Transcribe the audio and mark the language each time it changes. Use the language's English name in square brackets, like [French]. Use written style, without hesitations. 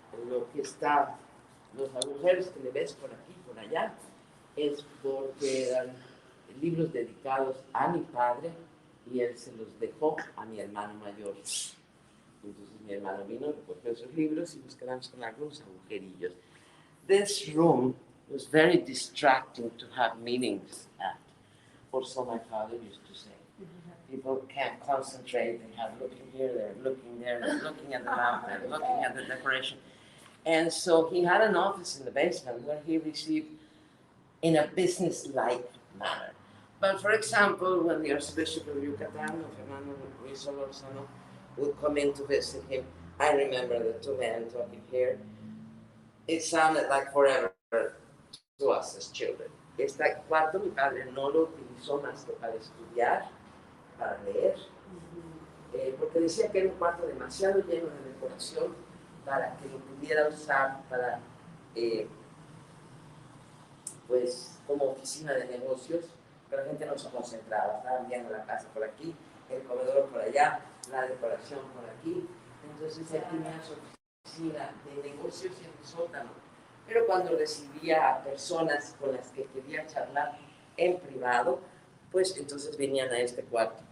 [Spanish] Lo que está, los agujeros que le ves por aquí, por allá, es porque eran libros dedicados a mi padre y él se los dejó a mi hermano mayor. Entonces mi hermano vino, recogió esos libros y nos quedamos con algunos agujerillos. [English] This room was very distracting to have meetings at, or so my father used to say. People can't concentrate, they have looking here, they're looking there, they're looking at the lamp, they're looking at the decoration. And so he had an office in the basement where he received in a business-like manner. But for example, when the Archbishop of Yucatan, Fernando Ruiz Solorzano, would come in to visit him, I remember the 2 men talking here. It sounded like forever to us as children. [Spanish] Este cuarto mi padre no lo utilizó más que para estudiar, para leer, porque decía que era un cuarto demasiado lleno de decoración para que lo pudiera usar para, pues, como oficina de negocios, pero la gente no se concentraba, estaban viendo la casa por aquí, el comedor por allá, la decoración por aquí, entonces él tenía su oficina de negocios en el sótano, pero cuando recibía a personas con las que quería charlar en privado, pues entonces venían a este cuarto.